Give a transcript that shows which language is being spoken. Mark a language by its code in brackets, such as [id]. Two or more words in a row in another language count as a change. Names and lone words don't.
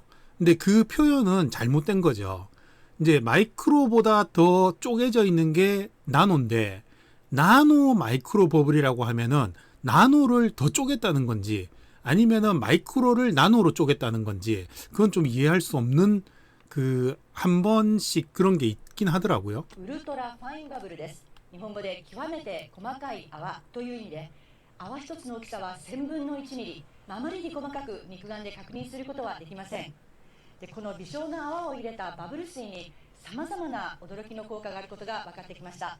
[ko] 근데 그 표현은 잘못된 거죠. 이제 마이크로보다 더 쪼개져 있는 게 나노인데, 나노 마이크로 버블이라고 하면은 나노를 더 쪼갰다는 건지 아니면은 마이크로를 나노로 쪼갰다는 건지, 그건 좀 이해할 수 없는 한 번씩 그런 게 있긴 하더라고요. [ja] ウルトラファインバブルです。日本語で極めて細かい泡という意味で、泡一つの大きさは1000分の1ミリ、あまりに細かく肉眼で確認することはできません。でこの微小な泡を入れたバブル水にさまざまな驚きの効果があることが分かってきました。